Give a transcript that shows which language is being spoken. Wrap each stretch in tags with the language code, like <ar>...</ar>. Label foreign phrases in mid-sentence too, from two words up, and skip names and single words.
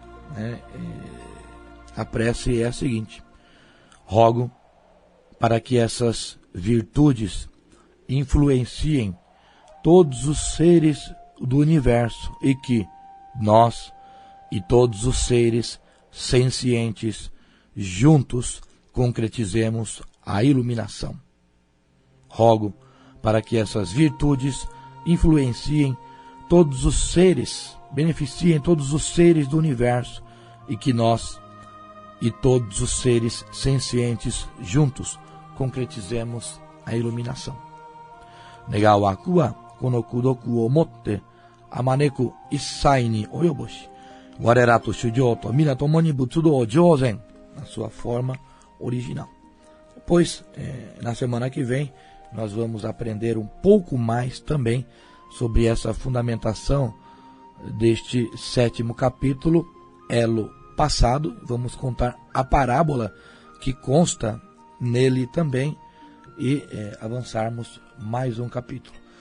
<pt>A prece é a seguinte: rogo para que essas virtudes influenciem todos os seres do universo e que nós e todos os seres sencientes juntos concretizemos a iluminação. Rogo para que essas virtudes influenciem todos os seres, beneficiem todos os seres do universo e que nós e todos os seres sencientes juntos concretizemos a iluminação.</pt> <ja>願わくは 此の 功徳を 以て 普く 一切に 及ぼし 我等と 衆生と 皆 共に 仏道を 成ぜん,</ja> <pt>na sua forma original. Pois na semana que vem nós vamos aprender um pouco mais também sobre essa fundamentação deste 7º capítulo, elo passado. Vamos contar a parábola que consta nele também e avançarmos mais um capítulo.</pt>